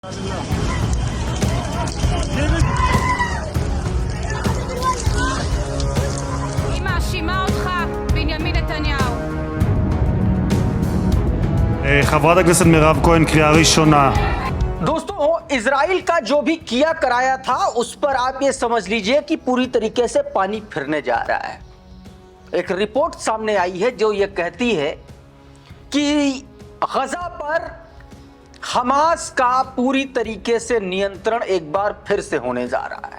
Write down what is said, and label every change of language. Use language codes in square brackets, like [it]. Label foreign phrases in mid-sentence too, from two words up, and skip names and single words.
[he] היא מאשימה אותך, בנימין נתניהו. חברת הכנסת מירב כהן, קריאה ראשונה. [hi] दोस्तों, इजराइल का जो भी किया कराया था उस पर आप ये समझ लीजिए कि पूरी तरीके से पानी फिरने जा रहा है। एक रिपोर्ट सामने आई है जो ये कहती है कि गजा पर हमास का पूरी तरीके से नियंत्रण एक बार फिर से होने जा रहा है।